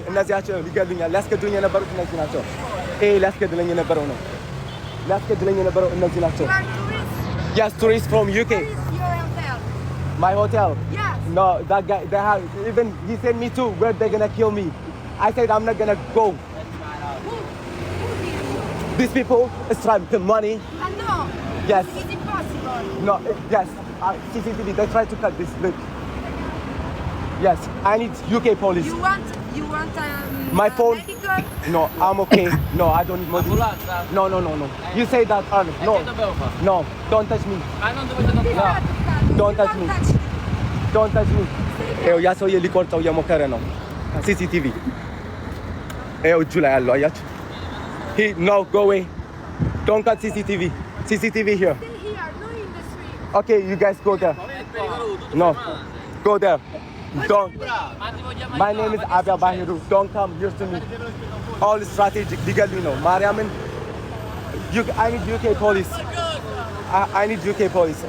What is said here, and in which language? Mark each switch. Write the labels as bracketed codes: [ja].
[am] እነዚህ ናቸው ሊገሉኛል። ሊያስገድሉኝ የነበሩት እነዚህ ናቸው። ሊያስገድለኝ የነበረው ነው። ሊያስገድለኝ የነበረው እነዚህ ናቸው። [en] Yes, tourists from UK. Where is your hotel? My hotel. Yes. No, that guy. They have even he sent me to where they're gonna kill me. I said I'm not gonna go. Who did? These people is trying to money. No. Yes. It's impossible. No. Yes. CCTV. They try to cut this. Look. Yes. I need UK police. You want My phone. medical? No, I'm okay. No, I don't need money. No. You say that, Arnold. No. Don't touch me. Don't touch me. Don't touch me. [am] ይኸው ያ ሰውዬ ሊቆርጠው እየሞከረ ነው። CCTV ይኸው እጁ ላይ ያለው አያችሁ። [en] No, go away. Don't cut CCTV. CCTV here. Stay here, no in the street. Okay, you guys go there. No, go there. Don't. My name is Abia Bahiru. Don't come here to me. All strategic, legally, no. Mariamin, I need UK police. I need UK police.